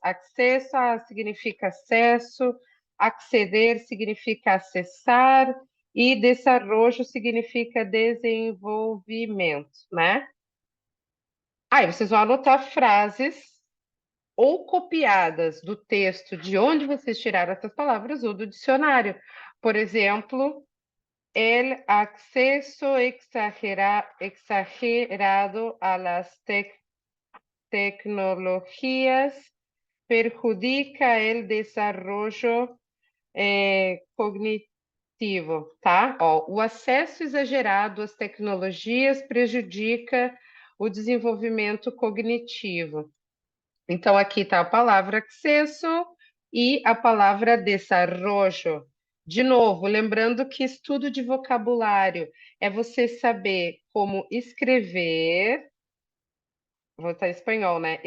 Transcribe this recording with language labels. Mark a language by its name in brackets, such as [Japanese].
[Portuguese] Acesso significa acesso, acceder significa acessar e desarrollo significa desenvolvimento, né? Aí vocês vão anotar frases ou copiadas do texto de onde vocês tiraram essas palavras ou do dicionário. [Spanish] Por exemplo, el acceso exagerado a las tecnologías perjudica el desarrollo cognitivo, tá? [Portuguese] Ó, o acesso exagerado às tecnologias prejudica o desenvolvimento cognitivo. Então, aqui está a palavra accesso e a palavra desarrollo. De novo, lembrando que estudo de vocabulário é você saber como escrever, vou estar em espanhol, né?